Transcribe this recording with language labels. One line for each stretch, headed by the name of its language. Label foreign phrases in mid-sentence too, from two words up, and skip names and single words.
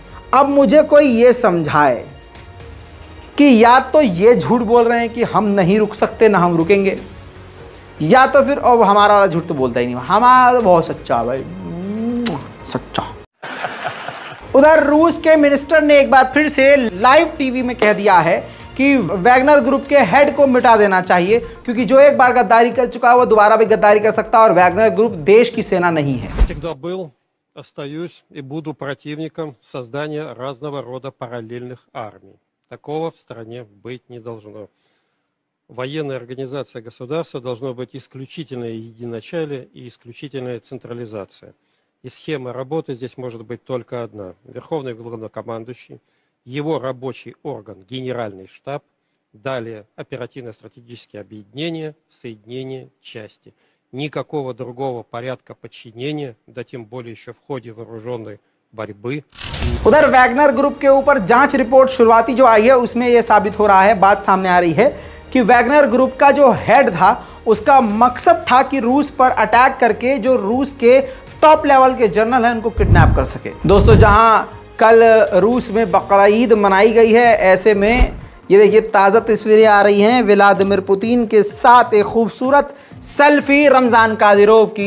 Hindi: अब मुझे कोई ये समझाए कि या तो ये झूठ बोल रहे हैं कि हम नहीं रुक सकते, ना हम रुकेंगे, या तो फिर अब हमारा वाला झूठ तो बोलता ही नहीं, हमारा तो बहुत सच्चा भाई, सच्चा। उधर रूस के मिनिस्टर ने एक बार फिर से
English: live TV
Hindi: में कह दिया है कि वैगनर ग्रुप के हेड को मिटा देना चाहिए, क्योंकि जो एक बार गद्दारी कर चुका है वो दोबारा भी गद्दारी कर सकता है और वैगनर ग्रुप देश की सेना नहीं है।
Russian: Остаюсь и буду противником создания разного рода параллельных армий. Такого в стране быть не должно. Военная организация государства должно быть исключительное единоначалие и исключительная централизация. И схема работы здесь может быть только одна. Верховный главнокомандующий, его рабочий орган, генеральный штаб, далее оперативно-стратегические объединения, соединения, части. Никакого другого порядка подчинения, да тем более еще в ходе вооруженной борьбы।
Hindi: उधर वैगनर ग्रुप के ऊपर जांच रिपोर्ट शुरुआती जो आई है उसमें यह साबित हो रहा है, बात सामने आ रही है कि वैगनर ग्रुप का जो हेड था उसका मकसद था कि रूस पर अटैक करके जो रूस के
English: top level
Hindi: के जनरल हैं उनको किडनैप कर सके। दोस्तों जहां कल रूस में बकरीद मनाई गई है, ऐसे में ये देखिए ताज़ा तस्वीरें आ रही हैं व्लादिमीर पुतिन के साथ एक खूबसूरत सेल्फी रमज़ान कादिरोव की।